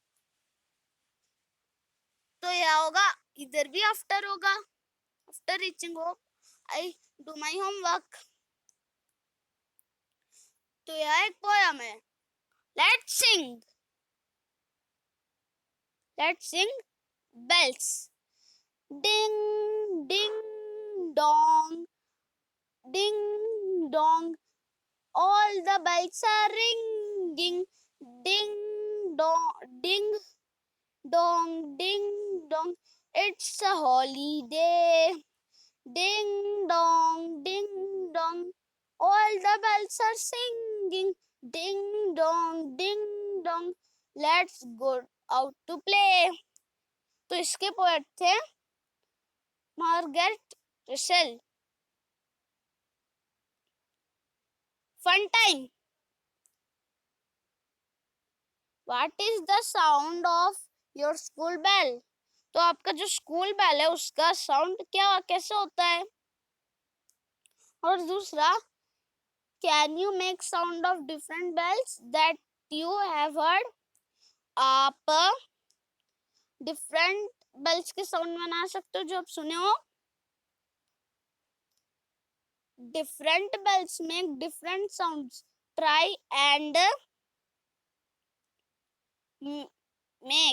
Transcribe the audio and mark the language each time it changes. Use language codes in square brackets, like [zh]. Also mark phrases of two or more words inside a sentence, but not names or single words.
[hi] तो यह होगा, इधर भी आफ्टर होगा. [en] After reaching home I do my homework. [hi] तो यह एक पोयम है. [en] Let's sing bells. Ding ding dong, ding dong, all the bells are ringing. Ding dong, ding dong, ding dong, it's a holiday. Ding dong, all the bells are singing. Ding dong, let's go out to play. [hi] तो इसके पोएट थे मार्गरेट रसेल. [en] Fun time. What is the sound of your school bell? [hi] तो आपका जो [en] school bell [hi] है उसका साउंड क्या कैसे होता है? और दूसरा, [en] Can you make sound of different bells that you have heard? [hi] आप [en] different bells [hi] के साउंड बना सकते हो जो आप सुने हो? [en] Different bells make different sounds. Try and make.